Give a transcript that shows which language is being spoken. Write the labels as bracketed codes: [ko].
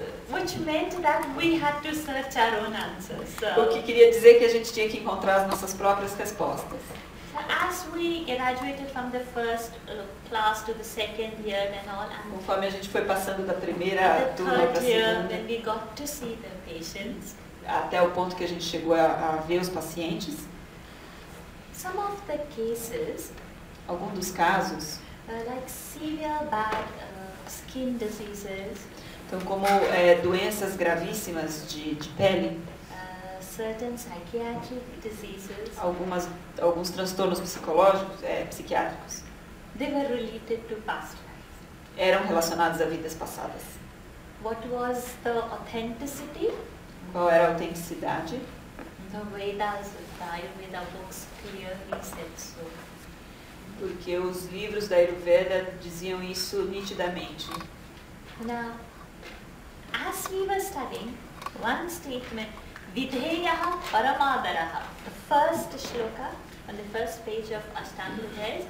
[en] Which meant that we had to search our own answers. [pt] O que queria dizer que a gente tinha que encontrar as nossas próprias respostas. [en] As we graduated from the first class to the second year and all, and [pt] Conforme a gente foi passando da primeira [en] the [pt] turma para a [en] third year, [pt] segunda, [en] when we got to see the patients, [pt] até o ponto que a gente chegou a ver os pacientes, [en] some of the cases, [pt] alguns dos casos, [en] like severe bad skin diseases, [pt] Então, como doenças gravíssimas de pele, [en] certain psychiatric diseases, [pt] alguns transtornos psicológicos, psiquiátricos, [en] they were related to past lives. [pt] eram relacionados a vidas passadas. [en] What was the authenticity? [pt] Qual era a autenticidade? [en] The Vedas, the Ayurveda books clearly said so. [pt] Porque os livros da Ayurveda diziam isso nitidamente. [en] Now, as we were studying, one statement, Vidheyaha Paramadaraha, the first shloka on the first page of Ashtanga Hridaya.